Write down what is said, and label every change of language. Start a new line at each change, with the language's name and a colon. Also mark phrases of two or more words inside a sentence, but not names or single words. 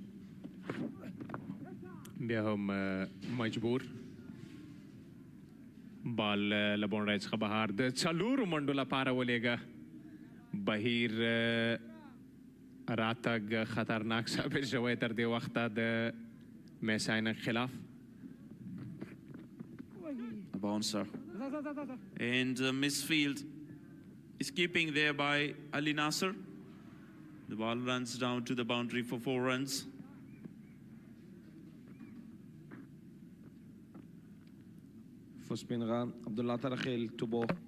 Pashto: بیا هم مجبور بال له باونډرۍ څخه بهر د څلورو منډو لپاره ولېږه بهیر راتګ خطرناک ثابت شوی تر دې وخته د میساینک خلاف
English: A bouncer. And misfield is keeping there by Ali Nasser. The ball runs down to the boundary for 4 runs. For Spinghar, Abdullah Tarakhil to ball.